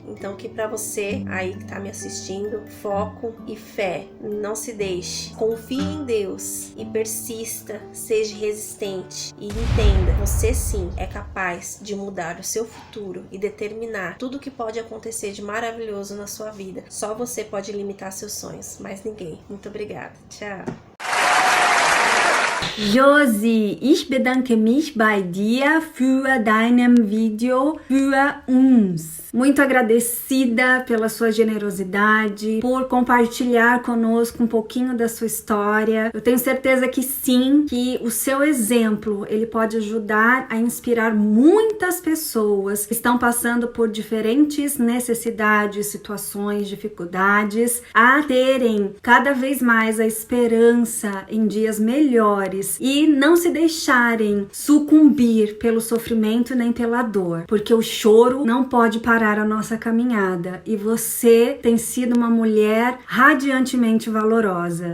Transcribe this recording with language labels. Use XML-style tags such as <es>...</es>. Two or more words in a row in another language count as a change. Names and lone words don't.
<pt>Então que para você aí que tá me assistindo, foco e fé, não se deixe, confie em Deus e persista, seja resistente e entenda, você sim é capaz de mudar o seu futuro e determinar tudo o que pode acontecer de maravilhoso na sua vida. Só você pode limitar seus sonhos, mais ninguém. Muito obrigada. Tchau.</pt> <de>Josi, ich bedanke mich bei dir für deinem Video für uns.</de> <pt>Muito agradecida pela sua generosidade, por compartilhar conosco um pouquinho da sua história. Eu tenho certeza que sim, que o seu exemplo, ele pode ajudar a inspirar muitas pessoas que estão passando por diferentes necessidades, situações, dificuldades, a terem cada vez mais a esperança em dias melhores e não se deixarem sucumbir pelo sofrimento nem pela dor, porque o choro não pode parar a nossa caminhada e você tem sido uma mulher radiantemente valorosa.</pt>